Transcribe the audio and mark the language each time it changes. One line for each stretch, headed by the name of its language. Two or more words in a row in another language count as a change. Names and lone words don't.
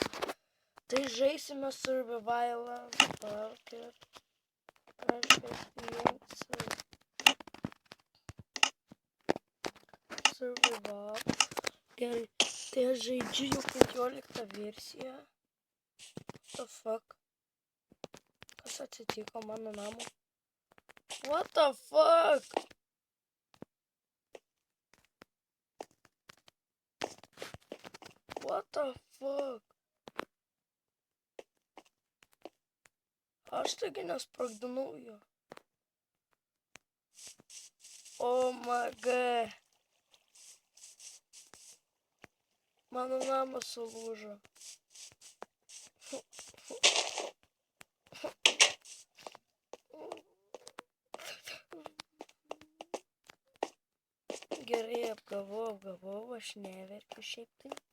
Lithuanian: Tai žaisime survivalą. Parker. Aš įjungsiu. Survival. Gerai. Tai aš žaidžiu jau 15 versiją.
English: What the fuck?
Lithuanian: Kas atsitiko mano namo?
English: What the fuck? What the fuck?
Lithuanian: Aš taigi nesprogdinau jo.
English: Oh my god.
Lithuanian: Mano namas sulūžo. Gerai, apgavau, aš neverkiu šiaip tai.